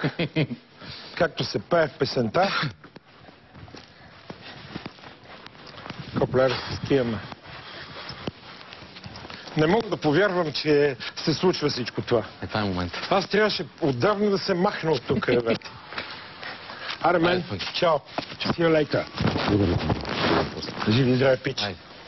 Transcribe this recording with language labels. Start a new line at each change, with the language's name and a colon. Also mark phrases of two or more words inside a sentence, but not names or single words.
Bulgarian: Както се пее в песента. Коплер, скиеме. Не мога да повярвам, че се случва всичко това. Това е момент. Аз трябваше отдавна да се махна от тук, ребята. Аре, мен. Чао.
English: See you later.
Bulgarian: Живи и здраве, пич. Айде.